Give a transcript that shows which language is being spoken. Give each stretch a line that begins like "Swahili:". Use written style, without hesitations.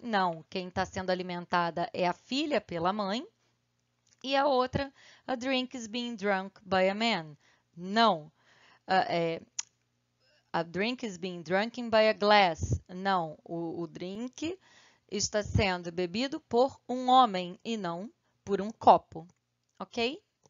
Portuguese: Não, quem está sendo alimentada é a filha pela mãe. E a outra,
English: a drink is being drunk by a man. Não, a drink is being drunken by a glass.
Portuguese: Não, o drink está sendo bebido por um homem e não por um copo, ok?